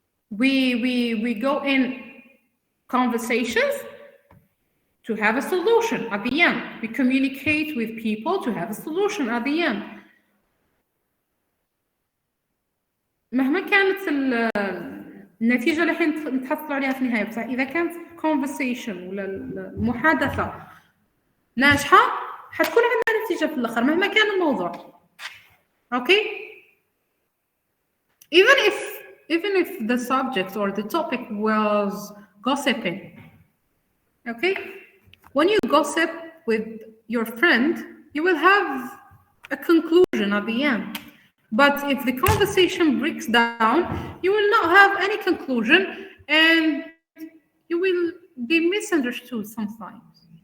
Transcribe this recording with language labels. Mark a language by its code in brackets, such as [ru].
[en] We go in conversations to have a solution at the end. We communicate with people to have a solution at the end. [ar] مهما كانت النتيجة اللي نتحصل عليها في النهاية، بس إذا كانت conversation ولا المحادثة ناجحة حتكون عندنا نتيجة في الآخر مهما كان الموضوع. [en] Okay? Even if the subject or the topic was gossiping, okay? When you gossip with your friend, you will have a conclusion at the end. But if the conversation breaks down, you will not have any conclusion and you will be misunderstood sometimes.